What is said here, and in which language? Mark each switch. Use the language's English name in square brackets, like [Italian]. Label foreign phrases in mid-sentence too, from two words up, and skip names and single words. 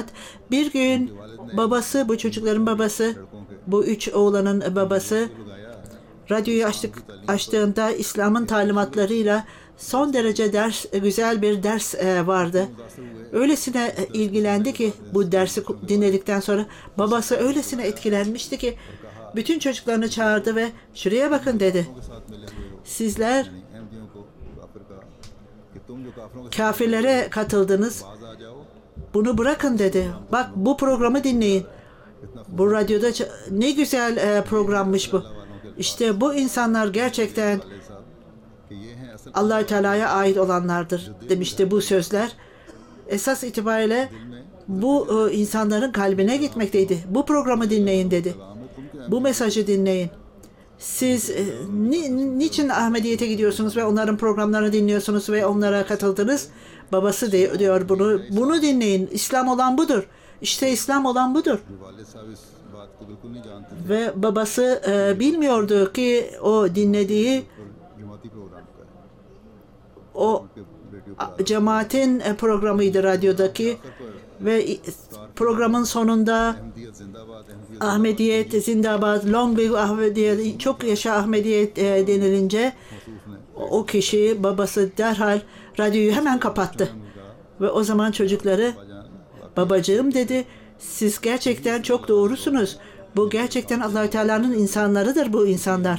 [Turkish] Bir gün babası, bu çocukların babası, bu 3 oğlanın babası radyoyu açtığında İslam'ın talimatlarıyla son derece güzel bir ders vardı. Öylesine ilgilendi ki bu dersi dinledikten sonra babası öylesine etkilenmişti ki bütün çocuklarını çağırdı ve şuraya bakın dedi. Sizler [Urdu] احمدیوں کو کافر کہا کہ تم جو کافروں کے [Turkish] kafirlere katıldınız. [Urdu] ساتھ آ جاؤ [Turkish] Bunu bırakın dedi. Bak bu programı dinleyin. Bu radyoda ne güzel programmış bu. İşte bu insanlar gerçekten [Urdu] صاحب کہ یہ ہیں اصل [Turkish] Allah-u Teala'ya ait olanlardır demişti bu sözler. Esas itibariyle bu insanların kalbine gitmekteydi. Bu programı dinleyin dedi. Bu mesajı dinleyin. Siz niçin Ahmediyete gidiyorsunuz ve onların programlarını dinliyorsunuz ve onlara katıldınız? Babası diyor bunu. Bunu dinleyin. İslam olan budur. İşte İslam olan budur. [Urdu] والد صاحب اس بات کو بالکل نہیں جانتے تھے [Turkish] Ve babası bilmiyordu ki o dinlediği [Urdu] جماعتی پروگرام کا ہے [Turkish] o [Urdu] کہ ریڈیو [Turkish] cemaatin programıydı radyodaki ve programın sonunda [Urdu] احمدیت زندہ باد احمدیت [Turkish] Ahmediyet zindabad, [English] long live [Turkish] Ahmediyet, çok yaşa Ahmediyet denilince o kişi babası derhal radyoyu hemen kapattı. Ve o zaman çocukları babacığım dedi, siz gerçekten çok doğrusunuz. Bu gerçekten Allah-u Teala'nın insanlarıdır bu insanlar.